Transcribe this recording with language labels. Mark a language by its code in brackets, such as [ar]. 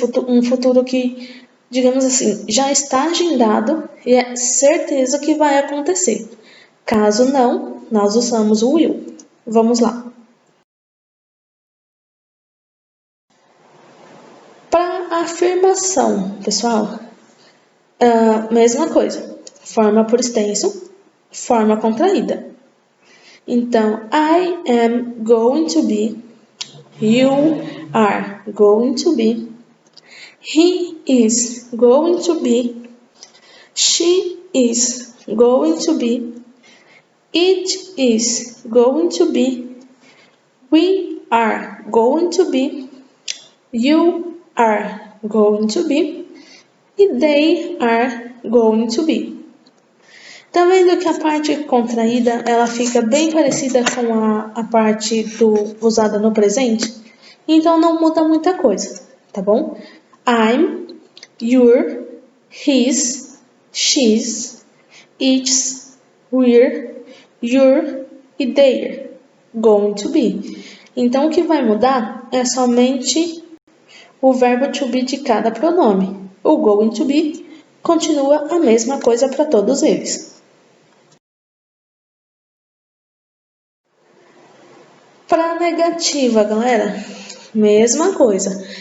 [pt] Um futuro que, digamos assim, já está agendado e é certeza que vai acontecer. Caso não, nós usamos o will. Vamos lá. Para afirmação, pessoal, mesma coisa. Forma por extenso, forma contraída. [en] Então, I am going to be, you are going to be, he is going to be, she is going to be, it is going to be, We are going to be, you are going to be, e they are going to be. [pt] Tá vendo que a parte contraída, ela fica bem parecida com a parte usada no presente? Então não muda muita coisa, tá bom? [en] I'm, you're, his, she's, it's, we're, you're e they're going to be. [pt] Então o que vai mudar é somente o verbo to be de cada pronome. O going to be continua a mesma coisa para todos eles. Para negativa, galera, mesma coisa.